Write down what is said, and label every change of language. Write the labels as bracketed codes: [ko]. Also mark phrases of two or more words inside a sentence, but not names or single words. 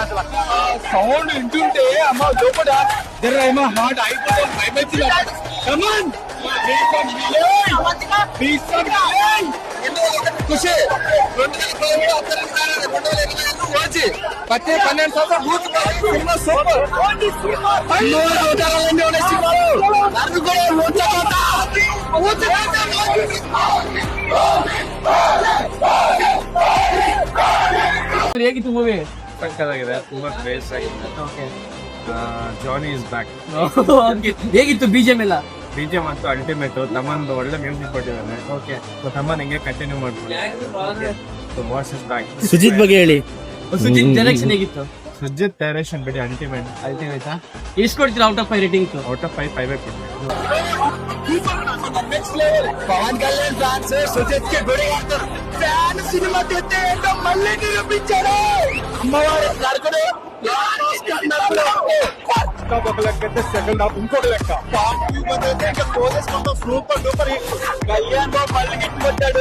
[te] అసలు సౌండ్ వింటుంటే అమ్మ లోపల ఏమో హార్ట్ అయిపోతుంది. ఖుషి 12 సంవత్సరాలు సినిమా సూపర్. [kn] ಹೇಗಿತ್ತು ಮೂವಿ? ಸಕ್ಕತ್ತಾಗಿದೆ, ತುಂಬಾ ಕ್ರೇಜ್ ಆಗಿದೆ. [en] Johnny is back. [kn] ಹೇಗಿತ್ತು ಬಿಜಿಎಂ ಎಲ್ಲ? ಬಿಜಿಎಂ ಅಂತೂ ಅಲ್ಟಿಮೇಟ್. ತಮ್ಮನ್ ಒಳ್ಳೆ ಮ್ಯೂಸಿಕ್ ಕೊಟ್ಟಿದ್ದಾನೆ. [en] okay, so [kn] ತಮ್ಮನ್ ಹಿಂಗೆ ಕಂಟಿನ್ಯೂ ಮಾಡ್ತಾರೆ. [en] so what's is back. [kn] ಸುಜಿತ್ ಬಗ್ಗೆ ಹೇಳಿ. ಸುಜಿತ್ ಡೈರೆಕ್ಷನ್ ಹೇಗಿತ್ತು? ಸುಜಿತ್ ಡೈರೆಕ್ಷನ್ ಬಿಡಿ ಅಲ್ಟಿಮೇಟ್. ಎಷ್ಟು ಕೊಡ್ತೀರಾ [en] out of 5 rating? out of 5 [kn] ಕೊಡ್ತೀನಿ. [te] పవన్ కళ్యాణ్ ఫ్యాన్స్ సుజిత్ కి గుడి ఫ్యాన్ సినిమా తెస్తే ఏంటో మళ్ళీ నిరూపించాడు. అమ్మవారి నరకుడు ఒక లెక్క అయితే [en] second half [te] ఇంకొక లెక్క. [en] super duper hit. [te] కళ్యాణ్ బాబు మళ్ళీ హిట్ కొట్టాడు.